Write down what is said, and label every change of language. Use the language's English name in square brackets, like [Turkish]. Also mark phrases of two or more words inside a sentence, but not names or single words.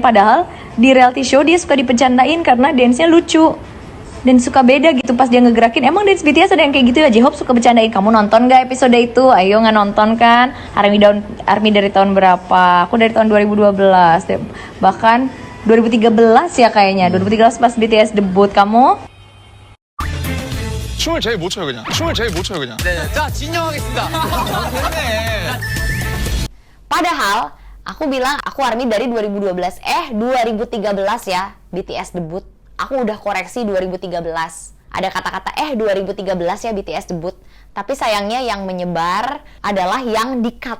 [Indonesian] Padahal di [English] reality show [Indonesian] dia suka dipecandain karena dance-nya lucu dan suka beda gitu pas dia ngegerakin. Emang dance BTS ada yang kayak gitu ya? J-Hope suka bercandain. Kamu nonton gak episode itu? Ayo, nggak nonton kan? ARMY dari tahun berapa? Aku dari tahun 2012, bahkan 2013 ya kayaknya. 2013 pas BTS debut. Kamu? [Korean] 춤을 제일 못 춰요 그냥. 네, 자 진정하겠습니다. [Indonesian] Padahal aku bilang aku ARMY dari 2012. 2013 ya BTS debut. Aku udah koreksi 2013. Ada kata-kata 2013 ya BTS debut. Tapi sayangnya yang menyebar adalah yang di-cut.